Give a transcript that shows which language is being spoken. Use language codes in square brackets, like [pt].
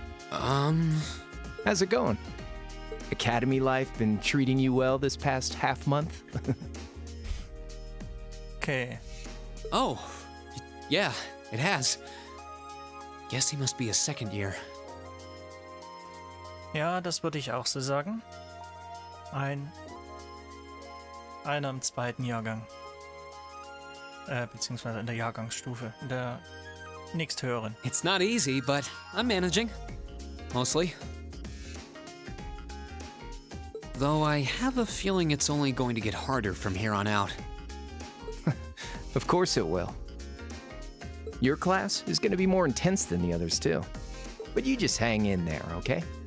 [en] How's it going? Academy life been treating you well this past half month? Okay. Oh, yeah, it has. Guess he must be a second year. [de] Ja, das würde ich auch so sagen. Einer im zweiten Jahrgang. Beziehungsweise in der Jahrgangsstufe, in der nächsthöheren. [en] It's not easy, but I'm managing. Mostly. Though I have a feeling it's only going to get harder from here on out. Of course it will. Your class is going to be more intense than the others too. But you just hang in there, okay?